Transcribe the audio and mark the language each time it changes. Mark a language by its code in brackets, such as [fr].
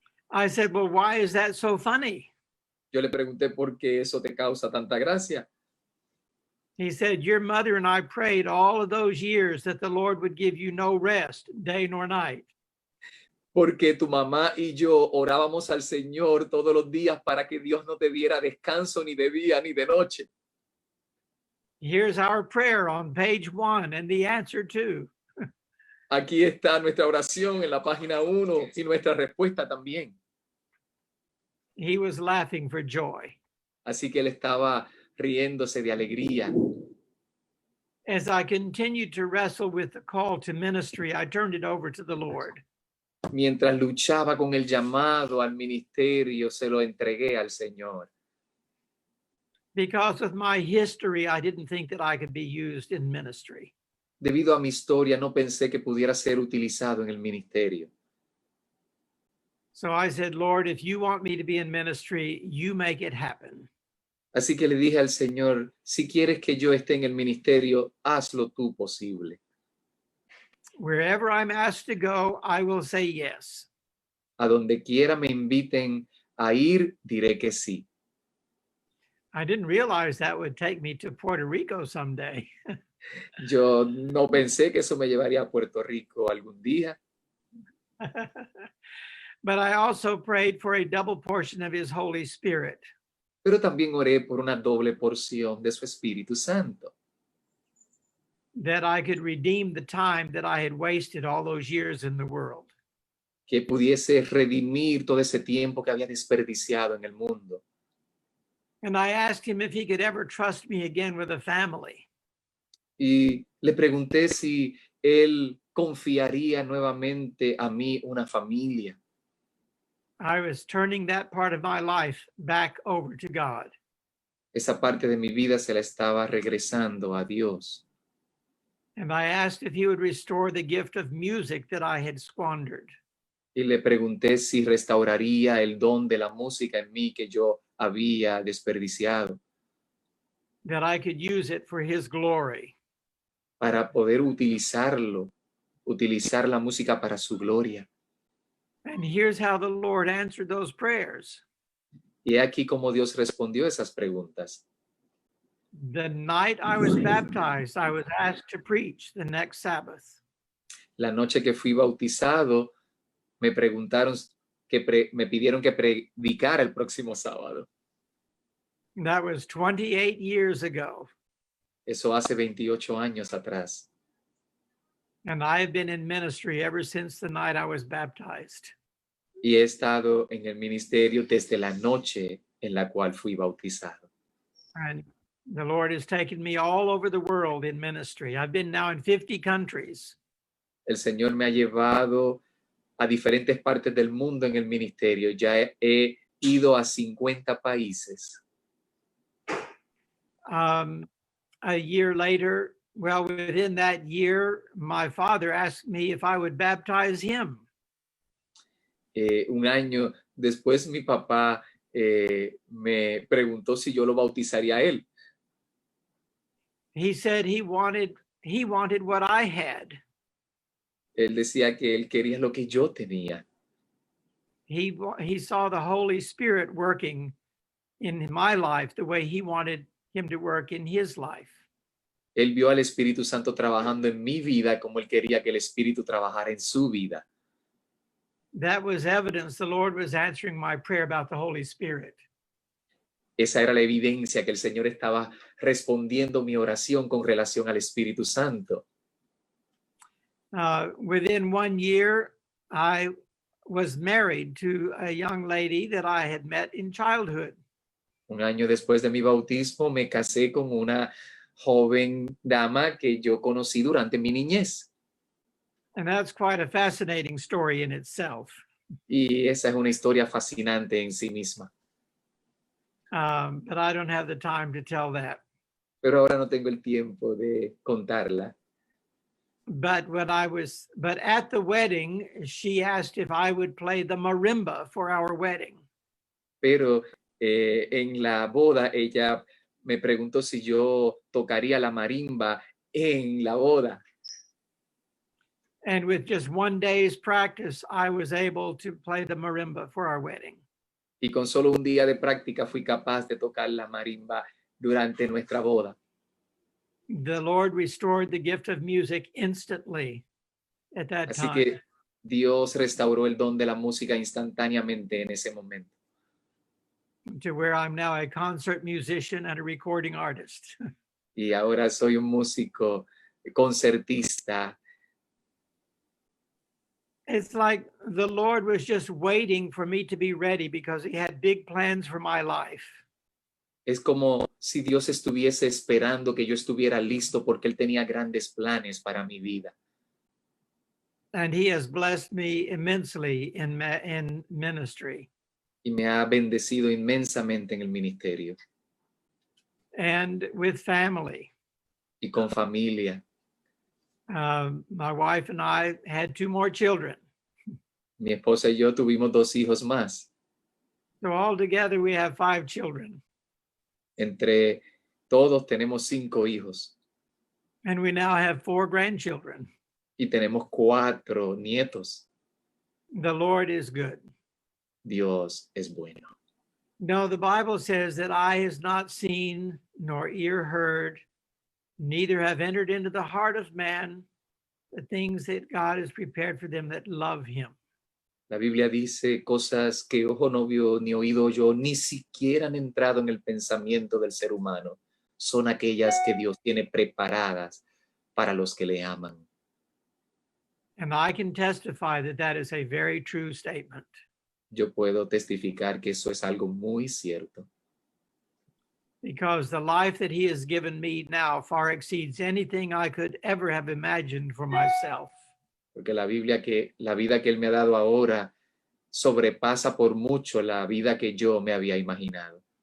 [en] I said, well, why is that so funny? [es] Yo le pregunté por qué eso te causa tanta gracia. [en] He said, your mother and I prayed all of those years that the Lord would give you no rest, day nor night. [es] Porque tu mamá y yo orábamos al Señor todos los días para que Dios no te diera descanso ni de día ni de noche. [en] Here's our prayer on page 1 and the answer too. [es] Aquí está nuestra oración en la página 1 y nuestra respuesta también. [en] He was laughing for joy. [es] Así que él estaba riéndose de alegría. [en] As I continued to wrestle with the call to ministry, I turned it over to the Lord. [es] Mientras luchaba con el llamado al ministerio, se lo entregué al Señor. [en] Because of my history, I didn't think that I could be used in ministry. [es] Debido a mi historia, no pensé que pudiera ser utilizado en el ministerio. [en] So I said, Lord, if you want me to be in ministry, you make it happen. [es] Así que le dije al Señor, si quieres que yo esté en el ministerio, hazlo tú posible. [en] Wherever I'm asked to go, I will say yes. [es] A donde quiera me inviten a ir, diré que sí. [en] I didn't realize that would take me to Puerto Rico someday. [es] Yo no pensé que eso me llevaría a Puerto Rico algún día. [en] But I also prayed for a double portion of his Holy Spirit. [es] Pero también oré por una doble porción de su Espíritu Santo. [en] That I could redeem the time that I had wasted all those years in the world. [es] Que pudiese redimir todo ese tiempo que había desperdiciado en el mundo. [en] And I asked him if he could ever trust me again with a family. [es] Y le pregunté si él confiaría nuevamente a mí una familia. [en] I was turning that part of my life back over to God. [es] Esa parte de mi vida se la estaba regresando a Dios. [en] And I asked if he would restore the gift of music that I had squandered. [es] Y le pregunté si restauraría el don de la música en mí que yo había desperdiciado. [en] That I could use it for his glory. [es] Para poder utilizar la música para su gloria. [en] And here's how the Lord answered those prayers. [es] Y aquí como Dios respondió esas preguntas. [en] The night I was baptized, I was asked to preach the next Sabbath. [es] La noche que fui bautizado, me preguntaron me pidieron que predicara el próximo sábado. [en] That was 28 years ago. [es] Eso hace 28 años atrás. [en] And I have been in ministry ever since the night I was baptized. [es] Y he estado en el ministerio desde la noche en la cual fui bautizado. [en] And the Lord has taken me all over the world in ministry. I've been now in 50 countries. [es] El Señor me ha llevado a diferentes partes del mundo en el ministerio. Ya he ido a 50 países. [en] A year later, well, within that year, my father asked me if I would baptize him. [es] Un año después, mi papá me preguntó si yo lo bautizaría a él. [en] He said he wanted what I had. [es] Él decía que él quería lo que yo tenía. [en] He saw the Holy Spirit working in my life the way he wanted him to work in his life. [es] Él vio al Espíritu Santo trabajando en mi vida como él quería que el Espíritu trabajara en su vida. [en] That was evidence the Lord was answering my prayer about the Holy Spirit. [es] Esa era la evidencia que el Señor estaba respondiendo mi oración con relación al Espíritu Santo. [en] Within 1 year, I was married to a young lady that I had met in childhood. [es] Un año después de mi bautismo, me casé con una joven dama que yo conocí durante mi niñez. [en] And that's quite a fascinating story in itself. [es] Y esa es una historia fascinante en sí misma. [en] but I don't have the time to tell that. [es] pero ahora no tengo el tiempo de contarla. [en] But at the wedding, she asked if I would play the marimba for our wedding. [es] Pero en la boda ella me preguntó si yo tocaría la marimba en la boda. [en] And with just one day's practice, I was able to play the marimba for our wedding. [es] Y con solo un día de práctica fui capaz de tocar la marimba durante nuestra boda. [en] The Lord restored the gift of music instantly at that [es] Así [en] time. [es] que Dios restauró el don de la música instantáneamente en ese momento. [en] To where I'm now a concert musician and a recording artist. [es] Y ahora soy un músico concertista. [en] It's like the Lord was just waiting for me to be ready because he had big plans for my life. [es] Es como si Dios estuviese esperando que yo estuviera listo porque Él tenía grandes planes para mi vida. [en] And he has blessed me immensely in ministry. [es] Y me ha bendecido inmensamente en el ministerio. [en] And with family. [es] Y con familia. [en] My wife and I had 2 more children. [es] Mi esposa y yo tuvimos 2 hijos más. [en] So altogether we have 5 children. [es] Entre todos tenemos 5 hijos. [en] And we now have 4 grandchildren. [es] Y tenemos 4 nietos. [en] The Lord is good. [es] Dios es bueno. [en] No, the Bible says that eye has not seen, nor ear heard, neither have entered into the heart of man the things that God has prepared for them that love him. [es] La Biblia dice cosas que ojo no vio, ni oído yo, ni siquiera han entrado en el pensamiento del ser humano. Son aquellas que Dios tiene preparadas para los que le aman. [en] And I can testify that that is a very true statement. [es] Yo puedo testificar que eso es algo muy cierto. [en] Because the life that he has given me now far exceeds anything I could ever have imagined for myself. [es] Porque la vida que Él me ha dado ahora sobrepasa por mucho la vida que yo me había imaginado.